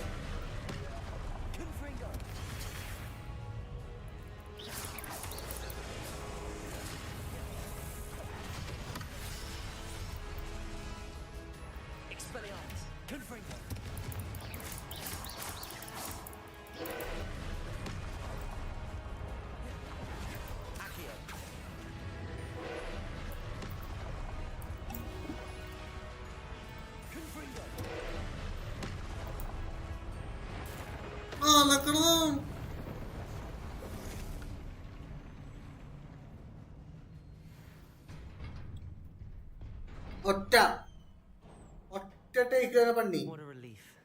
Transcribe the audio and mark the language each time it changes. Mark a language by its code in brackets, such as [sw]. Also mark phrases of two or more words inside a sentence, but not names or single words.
[la] Confringo! Expelliarmus! Confringo! Accio! Confringo! [ml] നടക്കണം. ഒറ്റ ടേക്ക് പണി. [en] What a relief.